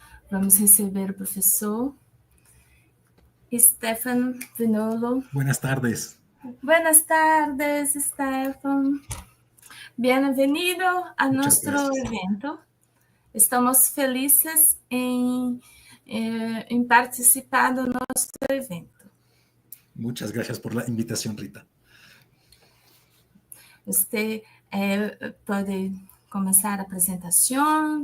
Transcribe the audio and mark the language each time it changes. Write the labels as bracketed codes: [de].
[pt] Vamos receber o professor Stéphane Vinolo. [es] Buenas tardes. Buenas tardes, Stéphane. Bienvenido [pt] a nosso evento. Estamos felizes em participar do nosso evento. [es] Muchas gracias por la invitación, Rita. [pt] Você pode começar a apresentação?